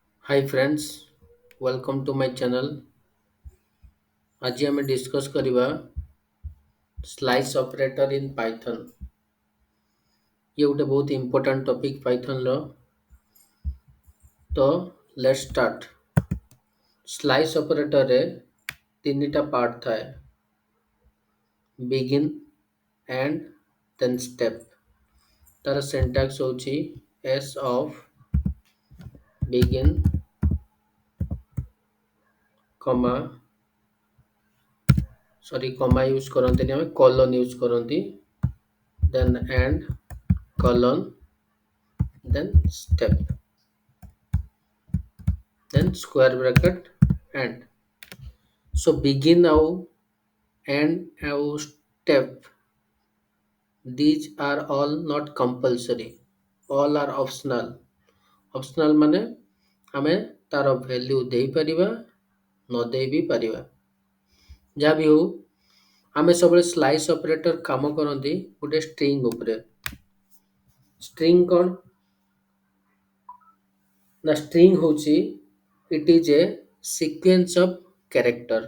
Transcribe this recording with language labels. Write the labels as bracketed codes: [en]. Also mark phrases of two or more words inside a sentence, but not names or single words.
[en] Hi friends, welcome to my channel. [or] ଆଜି ଆମେ ଡିସ୍କସ୍ କରିବା [en] slice operator in Python. [or] ଇଏ ଗୋଟେ ବହୁତ [en] important topic [or] ପାଇଥନ୍ର। [en] ତ let's start. [or] ସ୍ଲାଇସ୍ ଅପରେଟରରେ ତିନିଟା ପାର୍ଟ ଥାଏ, [en] begin, end, then step. [or] ତାର ସିଣ୍ଟାକ୍ସ ହେଉଛି [en] s of begin, comma comma use [or] କରନ୍ତିନି, ଆମେ [en] colon use [or] କରନ୍ତି, [en] then end, colon, then step, then square bracket and. So begin ଆଉ end ଆଉ step, these are all not compulsory, all are optional. [or] Optional ମାନେ ଆମେ ତାର ଭ୍ୟାଲ୍ୟୁ ଦେଇପାରିବା, ନ ଦେଇ ବି ପାରିବା। ଯାହା ବି ହଉ, ଆମେ ସବୁବେଳେ [en] slice operator [or] କାମ କରନ୍ତି ଗୋଟେ ଷ୍ଟ୍ରିଙ୍ଗ ଉପରେ। [en] ଷ୍ଟ୍ରିଙ୍ଗ [or] କ'ଣ ନା, [en] ଷ୍ଟ୍ରିଙ୍ଗ ହେଉଛି it is a sequence of character.